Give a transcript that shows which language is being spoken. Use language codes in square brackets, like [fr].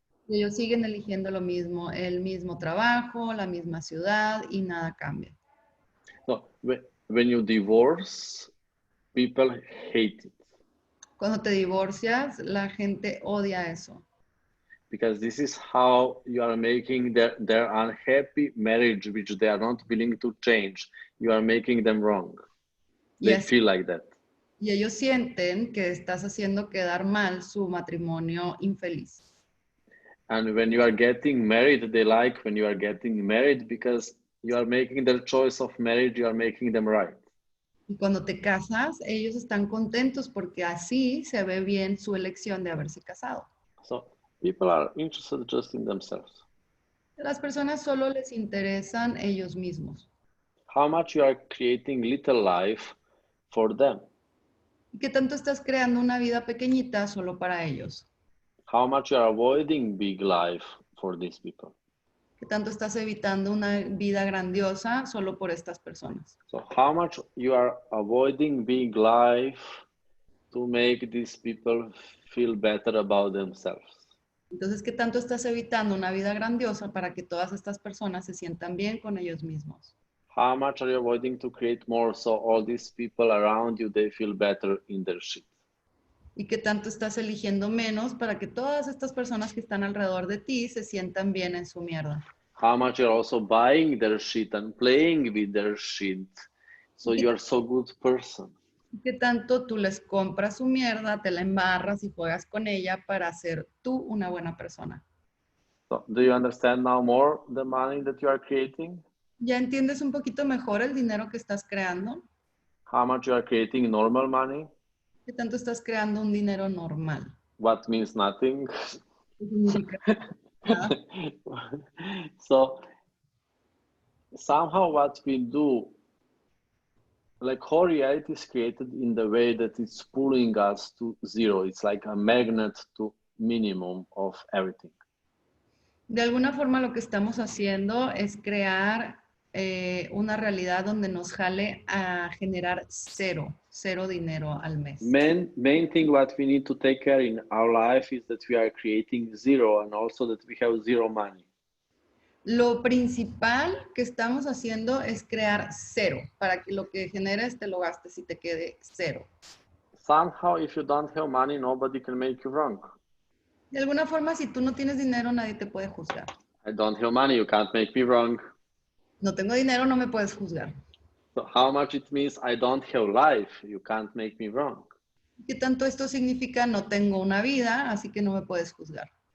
[es] Y ellos siguen eligiendo lo mismo, el mismo trabajo, la misma ciudad y nada cambia. [en] So when you divorce, people hate it [es] Cuando te divorcias, la gente odia eso. [en] because this is how you are making their unhappy marriage, which they are not willing to change. You are making them wrong. They Yes. feel like that. [es] Y ellos sienten que estás haciendo quedar mal su matrimonio infeliz. [en] And when you are getting married, they like when you are getting married because you are making their choice of marriage, you are making them right. [es] Y cuando te casas, ellos están contentos porque así se ve bien su elección de haberse casado. [en] So people are interested just in themselves. [es] Las personas solo les interesan ellos mismos. [en] How much you are creating little life for them? [es] ¿Y qué tanto estás creando una vida pequeñita solo para ellos? [en] How much you are avoiding big life for these people? [es] ¿Qué tanto estás evitando una vida grandiosa solo por estas personas? [en] So how much you are avoiding big life to make these people feel better about themselves? [es] Entonces, ¿qué tanto estás evitando una vida grandiosa para que todas estas personas se sientan bien con ellos mismos? [en] How much are you avoiding to create more so all these people around you, they feel better in their shit? [es] ¿Y qué tanto estás eligiendo menos para que todas estas personas que están alrededor de ti se sientan bien en su mierda? [en] How much you're also buying their shit and playing with their shit, so you are so good person. [es] ¿Y qué tanto tú les compras su mierda, te la embarras y juegas con ella para ser tú una buena persona? [en] So, do you understand now more the money that you are creating? [es] ¿Ya entiendes un poquito mejor el dinero que estás creando? [en] How much you are creating normal money? [es] ¿Qué tanto estás creando un dinero normal? [en] What means nothing? [es] ¿Qué significa nada? [en] So somehow what we do, like whole reality is created in the way that it's pulling us to zero. It's like a magnet to minimum of everything. [es] De alguna forma lo que estamos haciendo es crear una realidad donde nos jale a generar cero dinero al mes. [en] Main thing what we need to take care in our life is that we are creating zero and also that we have zero money. [es] Lo principal que estamos haciendo es crear cero, para que lo que generes te lo gastes y te quede cero. [en] Somehow, if you don't have money, nobody can make you wrong. [es] De alguna forma, si tú no tienes dinero, nadie te puede juzgar. [en] I don't have money, you can't make me wrong. [es] No tengo dinero, no me puedes juzgar. [en] So how much it means I don't have life, you can't make me wrong. [es] ¿Qué tanto esto significa? No tengo una vida, así que no me puedes juzgar.